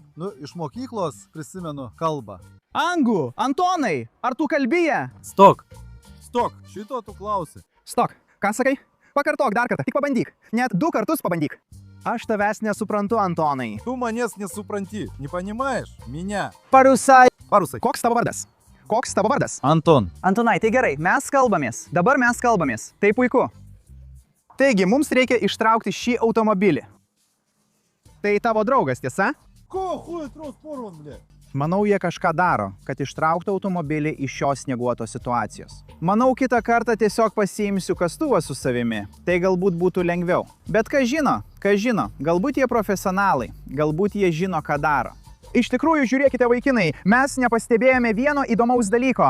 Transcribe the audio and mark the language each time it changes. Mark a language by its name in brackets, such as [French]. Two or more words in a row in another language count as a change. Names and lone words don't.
[Lithuanian] Nu, iš mokyklos prisimenu kalbą. Anglų. Antonai, ar tu kalbėji? Stok, šito tu klausi. Stok. Ką sakai? Pakartok dar kartą, tik pabandyk. Net 2 kartus pabandyk. Aš tavęs nesuprantu, Antonai. Tu manęs nesupranti, [Russian] не понимаешь? Меня. [Lithuanian] Parusai. Parusai. Koks tavo vardas? Anton. Antonai, tai gerai, mes kalbamės. Dabar mes kalbamės. Tai puiku. Taigi, mums reikia ištraukti šį automobilį. Tai tavo draugas, tiesa? [Russian] Ko хуй трос порван, бля? [Lithuanian] Manau, jie kažką daro, kad ištrauktų automobilį iš šios snieguotos situacijos. Manau, kitą kartą tiesiog pasiimsiu kastuvą su savimi. Tai galbūt būtų lengviau. Bet kas žino, galbūt jie profesionalai, galbūt jie žino, ką daro. Iš tikrųjų, žiūrėkite, vaikinai, mes nepastebėjome vieno įdomaus dalyko.